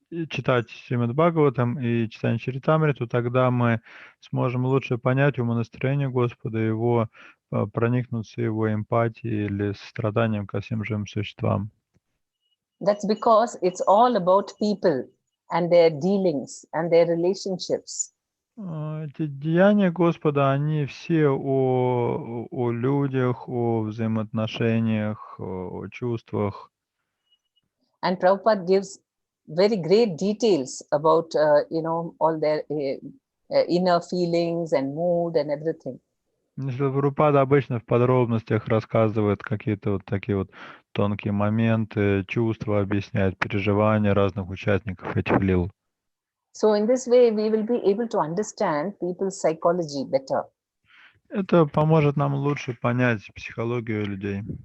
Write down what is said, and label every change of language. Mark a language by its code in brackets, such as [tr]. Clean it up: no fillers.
[ru] читать Шримад Бхагаватам и читание Чаритамриту, тогда мы сможем лучше понять умонастроение Господа, его проникнуться его эмпатией или состраданием ко всем живым существам. [en] That's because it's all about people and their dealings and their relationships. [ru] Эти деяния Господа, они все о людях, о взаимоотношениях, о чувствах. [en] And Prabhupada gives very great details about all their inner feelings and mood and everything. [ru] Прабхупада обычно в подробностях рассказывает какие-то вот такие вот тонкие моменты, чувства, объясняет переживания разных участников этих лил. [en] So in this way, we will be able to understand people's psychology better. [ru] Это поможет нам лучше понять психологию людей.